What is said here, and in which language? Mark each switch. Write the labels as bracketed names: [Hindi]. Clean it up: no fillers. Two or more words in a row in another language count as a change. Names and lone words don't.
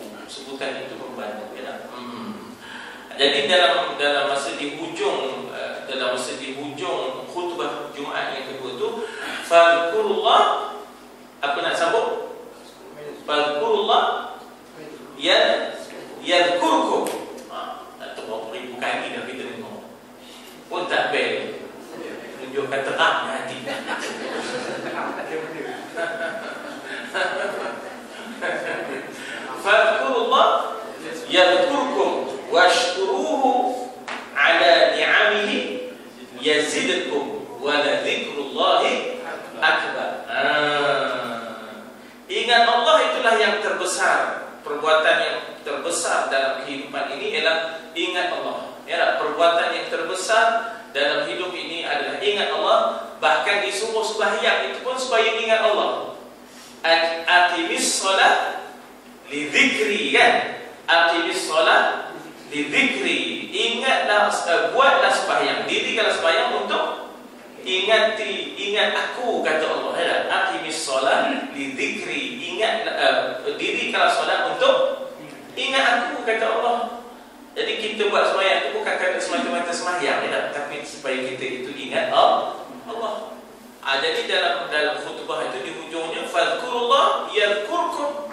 [Malay] Sebutan itu membantu, ya. Jadi dalam masa di hujung khutbah Jumaat yang kedua tu, fadhkurullah, apa nak sambung? [Arabic] فاذكروا الله يذكركم. [Malay] Tak tahu berapa ribu kali dah kita dengar. Pun tak bel. Tunjukkan terangnya hati. [Arabic] فاذكروا الله يذكركم واشكروه على نعمه يزدكم ولذكر الله أكبر. [Malay] Ingat Allah itulah yang terbesar. Perbuatan yang terbesar dalam kehidupan ini ialah ingat Allah. Ya, perbuatan yang terbesar dalam hidup ini adalah ingat Allah. Bahkan disuruh sembahyang itu pun supaya ingat Allah. [Arabic] أقم الصلاة لذكري, kan? أقم الصلاة لذكري. [Malay] Ingatlah, buatlah sembahyang. Dirikanlah sembahyang untuk ingat aku, kata Allah. Ya, [Arabic] أقم الصلاة لذكري. [Malay] Dirikanlah solat untuk ingat aku, kata Allah. Jadi kita buat sembahyang itu bukan kata semata-mata sembahyang, ya, tapi supaya kita itu ingat Allah. Jadi dalam khutbah itu di hujungnya [Arabic] فاذكروا الله يذكركم.